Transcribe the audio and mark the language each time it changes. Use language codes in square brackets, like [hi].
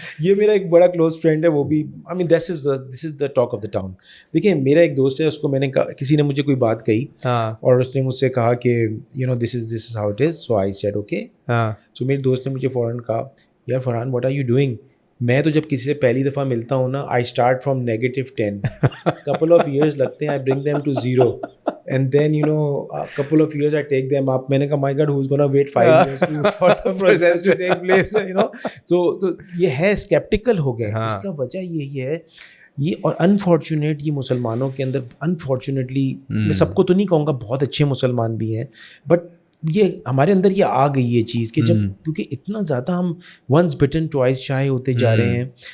[ur] یہ میرا ایک بڑا کلوز فرینڈ ہے, وہ بھی, [en] I mean this is the talk of the town. [ur] دیکھیں, میرا ایک دوست ہے, اس کو میں نے کہا, کسی نے مجھے کوئی بات کہی اور اس نے مجھ سے کہا کہ [en] this is how it is, so I said okay. [ur] So میرے دوست نے مجھے فوراً کہا, یار Farhan [en] what are you doing? [ur] میں تو جب کسی سے پہلی دفعہ ملتا ہوں نا, [en] I start from -10. couple of years [ur] لگتے ہیں, [en] I bring them to 0. And then a couple of years I take them up. [ur] میں نے کہا [en] my God, who's gonna wait 5 years for the process to take place? [ur] تو یہ ہے, skeptical ہو گئے. اس کا وجہ یہی ہے یہ. اور انفارچونیٹ یہ مسلمانوں کے اندر, انفارچونیٹلی میں سب کو تو نہیں کہوں گا, بہت اچھے مسلمان بھی ہیں, بٹ یہ ہمارے اندر یہ آ گئی یہ چیز کہ جب, کیونکہ اتنا زیادہ ہم [en] once بٹن twice شائع [ur] ہوتے جا رہے ہیں.